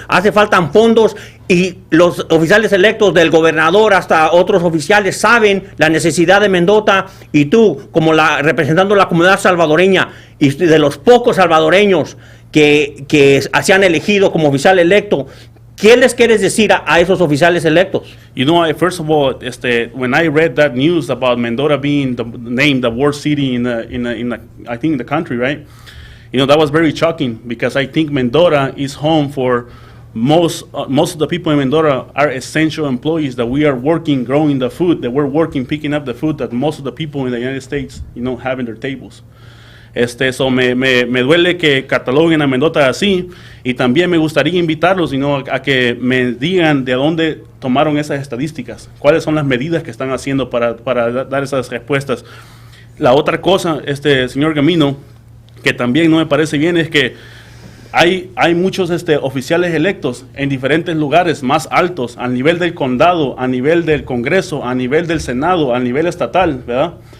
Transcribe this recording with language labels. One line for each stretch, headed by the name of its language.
Spanish: Hace falta fondos y los oficiales electos, del gobernador hasta otros oficiales, saben la necesidad de Mendota, y tú, como representando la comunidad salvadoreña y de los pocos salvadoreños que se han elegido como oficial electo, ¿Qué les quieres decir a esos oficiales electos?
English: You know, first of all, when I read that news about Mendota being named the worst city I think in the country, right? You know, that was very shocking because I think Mendota is home for most of the people in Mendota are essential employees that we are working, growing the food, that we're working, picking up the food that most of the people in the United States, you know, have in their tables.
Spanish: So me duele que cataloguen a Mendota así, y también me gustaría invitarlos,
English: you know,
Spanish: a que me digan de dónde tomaron esas estadísticas, cuáles son las medidas que están haciendo para dar esas respuestas. La otra cosa, señor Gamino, que también no me parece bien es que hay muchos oficiales electos en diferentes lugares más altos, a nivel del condado, a nivel del Congreso, a nivel del Senado, a nivel estatal, ¿verdad?